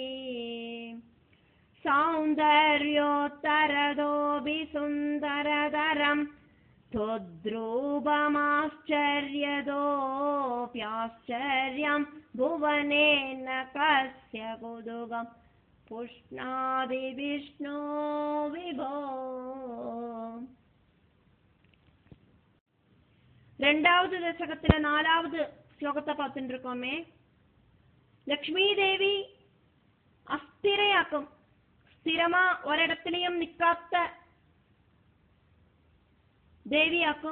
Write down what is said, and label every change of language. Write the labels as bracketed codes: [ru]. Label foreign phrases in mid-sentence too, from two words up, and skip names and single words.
[sa] सौन्दर्योत्तरतोऽपि सुन्दरतरं त्वद्रूपमाश्चर्यतोऽप्याश्चर्यं भुवनेन कस्य कुतुकं पुष्णाति विष्णो विभो [ta] ரெண்டாவது தசகத்துல 4வது ஸ்லோகத்தை பார்த்துட்டு இருக்கோமே. லக்ஷ்மி தேவி அஸ்திரையாக்கும், ஸ்திரமா ஒரிடத்திலையும் நிக்காத்த தேவியாக்கும்.